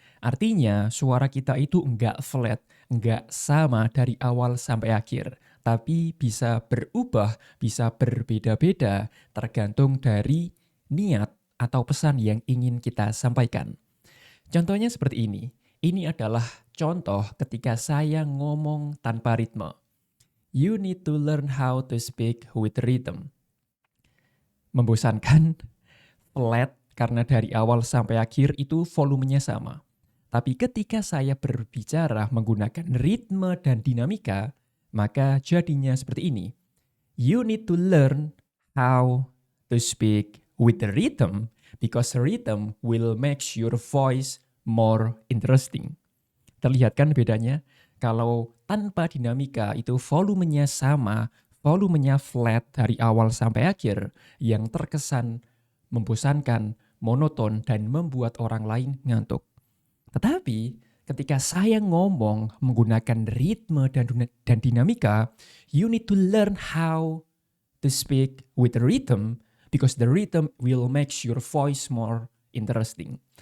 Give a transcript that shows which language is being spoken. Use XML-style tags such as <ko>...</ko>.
<id>Artinya, suara kita itu enggak flat, enggak sama dari awal sampai akhir, tapi bisa berubah, bisa berbeda-beda tergantung dari niat atau pesan yang ingin kita sampaikan. Contohnya seperti ini. Ini adalah contoh ketika saya ngomong tanpa ritme.</id> <en>You need to learn how to speak with rhythm.</en> <id>Membosankan, flat, karena dari awal sampai akhir itu volumenya sama. Tapi ketika saya berbicara menggunakan ritme dan dinamika, maka jadinya seperti ini.</id> <en>You need to learn how to speak with the rhythm because rhythm will make your voice more interesting.</en> <id>Terlihat kan bedanya? Kalau tanpa dinamika itu volumenya sama, volumenya flat dari awal sampai akhir, yang terkesan membosankan, monoton, dan membuat orang lain ngantuk. Tetapi ketika saya ngomong menggunakan ritme dan dinamika,</id> <en>you need to learn how to speak with the rhythm because the rhythm will make your voice more interesting.</en>